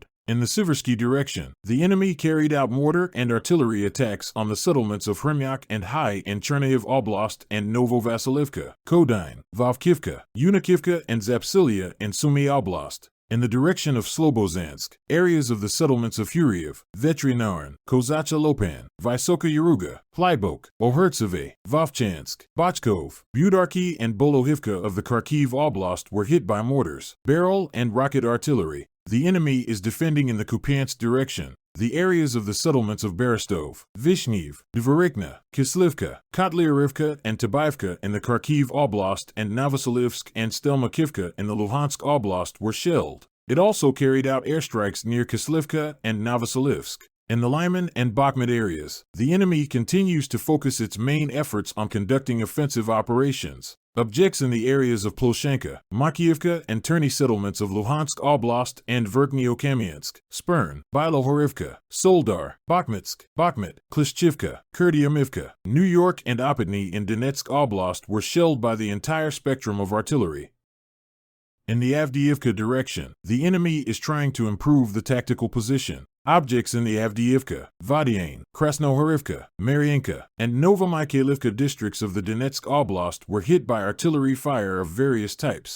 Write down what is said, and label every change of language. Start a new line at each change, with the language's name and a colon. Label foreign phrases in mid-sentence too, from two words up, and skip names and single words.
English: In the Siversky direction, the enemy carried out mortar and artillery attacks on the settlements of Hremyak and Hai in Chernihiv Oblast and Novovasilivka, Kodyn, Vovkivka, Unikivka, and Zapsilia in Sumy Oblast. In the direction of Slobozansk, areas of the settlements of Huriev, Vetrinarin, Kozacha Lopan, Vysoka Yaruga, Plybok, Ohertseve, Vovchansk, Bochkov, Budarki, and Bolohivka of the Kharkiv Oblast were hit by mortars, barrel, and rocket artillery. The enemy is defending in the Kupiansk direction. The areas of the settlements of Berestov, Vishnev, Dvorikna, Kislivka, Kotlyarivka, and Tabaivka in the Kharkiv Oblast and Novoselivsk and Stelmakivka in the Luhansk Oblast were shelled. It also carried out airstrikes near Kislivka and Novoselivsk. In the Lyman and Bakhmut areas, the enemy continues to focus its main efforts on conducting offensive operations. Objects in the areas of Ploshenka, Makiivka, and Terny settlements of Luhansk Oblast and Verkhnyo-Kamiansk, Spern, Bilohorivka, Soldar, Bakhmutsk, Bakhmut, Klishchivka, Kurdyamivka, New York, and Opatny in Donetsk Oblast were shelled by the entire spectrum of artillery. In the Avdiivka direction, the enemy is trying to improve the tactical position. Objects in the Avdiivka, Vadiane, Krasnohorivka, Mariinka, and Novomykhailivka districts of the Donetsk Oblast were hit by artillery fire of various types.